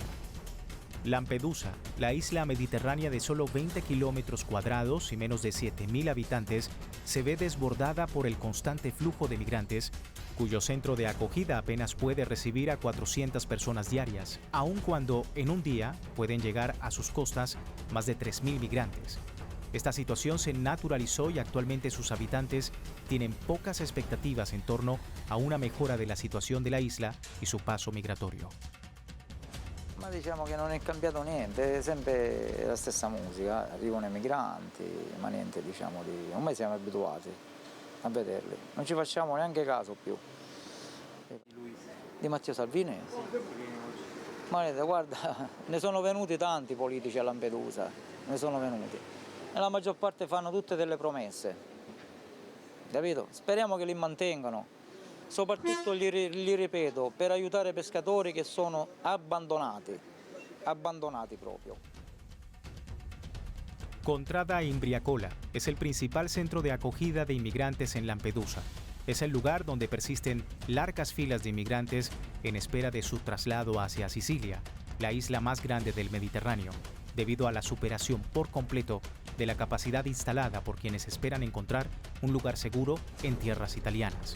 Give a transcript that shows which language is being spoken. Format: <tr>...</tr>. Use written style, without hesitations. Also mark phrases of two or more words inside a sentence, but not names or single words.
<es>Lampedusa, la isla mediterránea de solo 20 kilómetros cuadrados y menos de 7.000 habitantes, se ve desbordada por el constante flujo de migrantes, cuyo centro de acogida apenas puede recibir a 400 personas diarias, aun cuando en un día pueden llegar a sus costas más de 3.000 migrantes. Esta situación se naturalizó y actualmente sus habitantes tienen pocas expectativas en torno a una mejora de la situación de la isla y su paso migratorio.</es> <it>Ma diciamo che non è cambiato niente, è sempre la stessa musica, arrivano i migranti, ma niente diciamo di... Ormai siamo abituati a vederli, non ci facciamo neanche caso più. Di Matteo Salvini? Ma guarda, ne sono venuti tanti politici a Lampedusa, ne sono venuti. E la maggior parte fanno tutte delle promesse, capito? Speriamo che li mantengano. Soprattutto, gli ripeto, per aiutare pescatori che sono abbandonati proprio.</it> <es>Contrada Imbriacola es el principal centro de acogida de inmigrantes en Lampedusa. Es el lugar donde persisten largas filas de inmigrantes en espera de su traslado hacia Sicilia, la isla más grande del Mediterráneo, debido a la superación por completo de la capacidad instalada por quienes esperan encontrar un lugar seguro en tierras italianas.</es>